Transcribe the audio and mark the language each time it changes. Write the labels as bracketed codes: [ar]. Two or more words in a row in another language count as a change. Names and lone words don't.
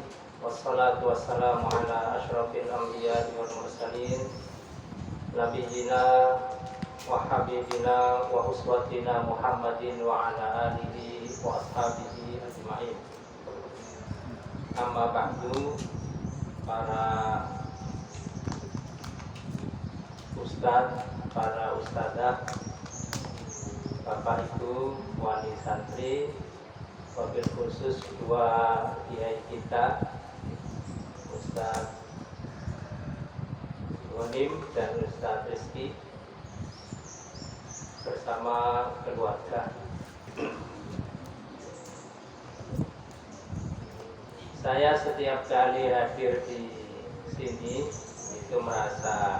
[ar] والصلاة والسلام على أشرف الأنبياء والمرسلين. نبينا وحبيبنا وأسوتنا محمد وعلى آله وأصحابه أجمعين. أما بعد, [id] para ustadz, para ustadzah, Bapak Ibu, wali santri, [ar] وبالخصوص [id] dua kiai kita, Ustadz Ghonim dan Ustadz Rizky, bersama keluarga. Saya setiap kali hadir di sini itu merasa